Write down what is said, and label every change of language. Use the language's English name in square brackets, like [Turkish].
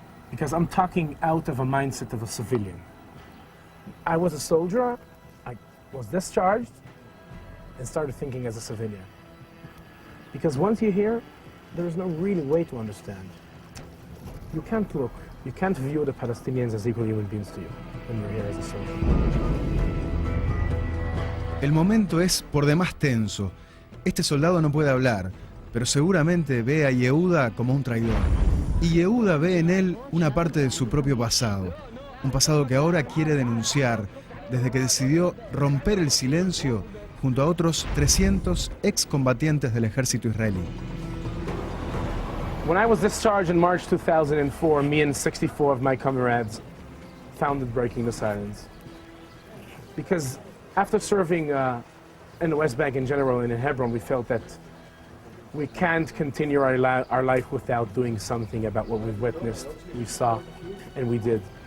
[English] Because I'm talking out of a mindset of a civilian. I was a soldier, I was discharged, and started thinking as a civilian. Because once you're here, there's no really way to understand. You can't view the Palestinians as equal human beings to you when you're here as a soldier. [Spanish] El momento es por demás tenso. Este soldado no puede hablar, pero seguramente ve a Yehuda como un traidor. Y Yehuda ve en él una parte de su propio pasado, un pasado que ahora quiere denunciar desde que decidió romper el silencio junto a otros 300 excombatientes del ejército israelí. [English] When I was discharged in March 2004, me and 64 of my comrades founded Breaking the Silence. Because after serving in the West Bank in general and in Hebron, we felt that we can't continue our life without doing something about what we've witnessed, we saw, and we did.